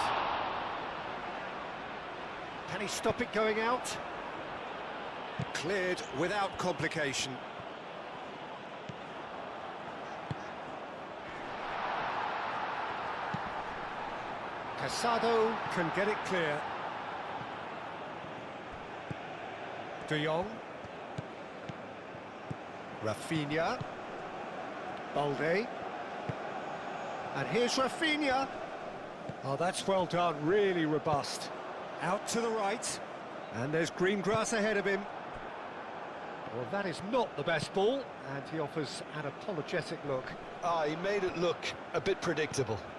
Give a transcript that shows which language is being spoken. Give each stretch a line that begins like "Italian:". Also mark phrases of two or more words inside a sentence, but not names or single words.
English: Can he stop it going out? Cleared without complication. Casado can get it clear. De Jong. Rafinha. Balde. And here's Rafinha. Oh, that's well done, really robust. Out to the right, and there's green grass ahead of him. Well, that is not the best ball, and he offers an apologetic look. Ah, he made it look a bit predictable.